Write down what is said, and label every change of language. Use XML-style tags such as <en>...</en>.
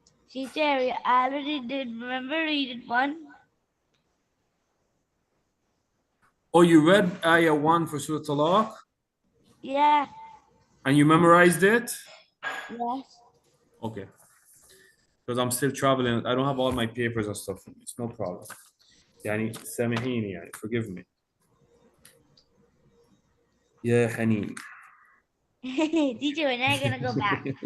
<en>Teacher, I already did. Remember, read it one. Oh, you read ayah 1 for Surah Talaq Yeah. and you memorized it? Yes. Okay. Because I'm still traveling. I don't have all my papers and stuff. It's no problem.</en> <ar>يعني سامحيني يعني</ar> <en>forgive me.</en> <ar>يا حنين.</ar> <en>Teacher, when are you gonna go back?</en>